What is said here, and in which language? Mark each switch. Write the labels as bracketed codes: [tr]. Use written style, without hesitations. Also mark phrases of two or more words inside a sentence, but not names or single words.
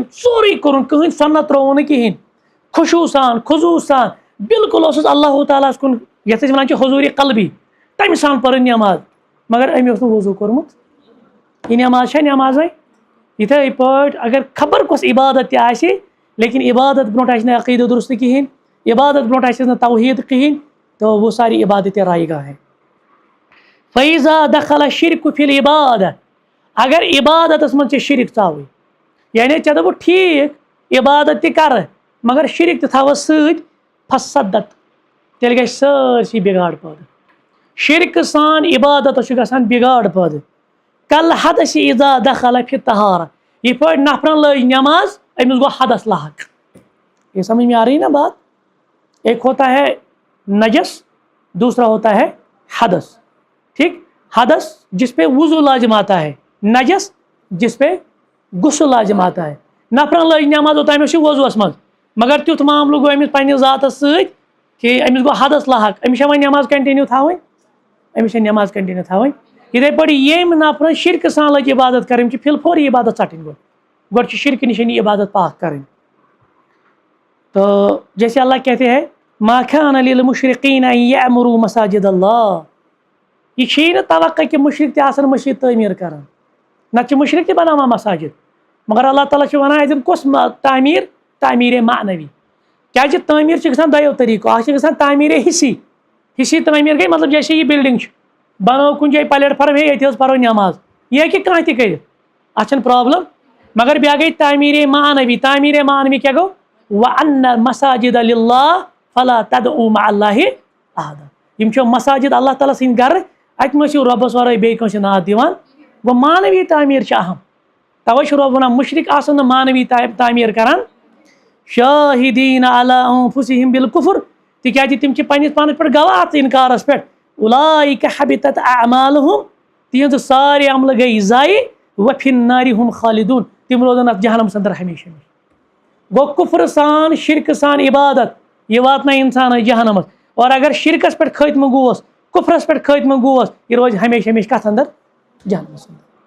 [ks] سورُے کوٚرُن کٕہٕنۍ سنت ترٛووُن نہٕ کِہیٖنۍ خوشوٗ سان خضوٗ سان بالکل اوسُس اللہ تعالیٰ ہس کُن یتھ أسۍ ونان چھِ حضوٗرِ قلبی تمہِ سان پٔرٕنۍ نٮ۪ماز مگر أمۍ اوس نہٕ وضوٗ کوٚرمُت یہِ نٮ۪ماز چھا نٮ۪مازے یِتھے پٲٹھۍ اگر خبر کۄس عبادت تہِ آسہِ لیکن عبادت برونٛٹھ آسہِ نہٕ عقیدٕ درُستہٕ کِہیٖنۍ عبادت برونٛٹھ آسٮ۪س نہٕ توحید کِہیٖنۍ [ur] تو وہ ساری عبادتیں رائگاں ہیں [ar] فیضا دخل الشرک فی العبادہ [ks] اگر عبادتس منٛز ژےٚ شرک ژاوٕے یعنی ژےٚ دوٚپُتھ ٹھیٖک عبادت تہِ کرٕ مگر شرک تہِ تھاوس سۭتۍ فسدت تیٚلہِ گژھِ سٲرسٕے بِگاڑ پٲدٕ شرکہٕ سان عبادتس چھُ گژھان بِگاڑ پٲدٕ [ar] کل حدث اذا دخل فی الطہارہ [ks] یِتھ پٲٹھۍ نفرن لٲج نٮ۪ماز أمِس گوٚو [ar] حدث لاحق [ur] یہ سمجھ میں آ رہی نا بات ایک ہوتا ہے نجس دوسرا ہوتا ہے حدث ٹھیک حدث جس پہ وضو لازم آتا ہے نجس جس پہ غسل لازم آتا ہے [ks] نفرن لٲج نٮ۪ماز اوٚتام چھِ وضوٗوس منٛز مگر تیُتھ معاملہٕ گوٚو أمِس پننِس ذاتس سۭتۍ کہ أمِس گوٚو [ar] حدث لاحق [ks] أمِس چھا وۄنۍ نٮ۪ماز کنٹِنیوٗ تھاوٕنۍ أمِس چھِ نٮ۪ماز کنٹِنیوٗ تھاوٕنۍ یِتھے پٲٹھۍ ییٚمۍ نفرن شرکہٕ سان لٔج عبادت کرٕنۍ چھِ [ar] فِل فور [ks] یہِ عبادت ژٹٕنۍ گۄڈٕ چھِ شرکہٕ نِش یہِ عبادت پاک کرٕنۍ [ur] تو جیسے اللہ کہتے ہیں [ar] ما كان للمشرقین ان يعمروا مساجد اللہ [ks] یہ چھی نہٕ توقع کہ مشرق تہِ آسن مسجد تعمیٖر کران نتہٕ چھِ مشرق تہِ بناوان مساجد مگر اللہ تعالیٰ چھُ ونان اَتٮ۪ن کۄس تعمیٖر تعمیٖرے معنوی کیازِ تعمیٖر چھِ گژھان دۄیو طریٖقو اکھ چھِ گژھان تعمیٖرے حصی تعمیٖر گٔے مطلب جیسے یہِ بِلڈِنٛگ چھِ بنٲو کُنہِ جایہِ پلیٹ فارم ہے ییٚتہِ حظ پرو نٮ۪ماز یہِ ہیٚکہِ کانٛہہ تہِ کٔرِتھ اتھ چھنہٕ پرابلم مگر بیٛاکھ گٔے تعمیٖرے معنوی کیاہ گوٚو [ar] وَأَنَّ الْمَسَاجِدَ لِلَّهِ فَلَا تَدْعُوا مَعَ اللَّهِ أَحَدًا [ks] یِم چھِ مساجد اللہ تعالیٰ سٕنٛدۍ گرٕ اتہِ مہ ٲسِو رۄبس ورٲے بیٚیہِ کٲنٛسہِ ناد دِوان گوٚو معنوی تعمیٖر چھِ اہم توے چھُ رۄب ونان مُشرِک آسن نہٕ معنوی تعمیٖر کران شاہدیٖن [ar] علی انفسہم بالکفر [ks] تِکیازِ تِم چھِ پننِس پانس پٮ۪ٹھ گواہ اتھ انکارس پٮ۪ٹھ [ar] اولئک حبطت اعمالہم [ks] تِہنٛز سارے عملہٕ گٔے ضایہِ [ar] وفی النار ہم خالدون [ks] تِم روزن اتھ جہنمس اندر ہمیشہ گوٚو کفر سان شرکہٕ سان عبادت یہِ واتنایہِ انسانس جہنمس اور اگر شرکس پٮ۪ٹھ خٲتمہٕ گوس کفرس پٮ۪ٹھ خٲتمہٕ گوس یہِ روزِ ہمیشہ کتھ اندر جہنمس اندر